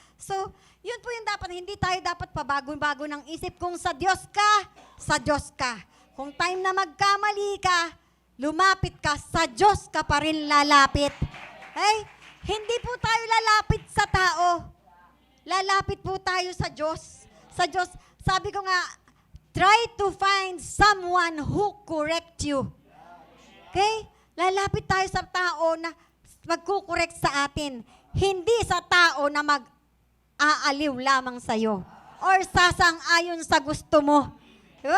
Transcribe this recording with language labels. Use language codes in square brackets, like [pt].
[tl] So, yun po yung dapat, hindi tayo dapat pabago-bago ng isip. Kung sa Diyos ka. Kung time na magkamali ka, lumapit ka, sa Diyos ka pa rin lalapit. Ay, hindi po tayo lalapit sa tao. Lalapit po tayo sa Diyos. Sa Diyos, sabi ko nga, [en] try to find someone who correct you. Okay? [tl] Lalapit tayo sa tao na magkukorek sa atin. Hindi sa tao na mag-aaliw lamang sa'yo or sasang-ayon sa gusto mo. Diba?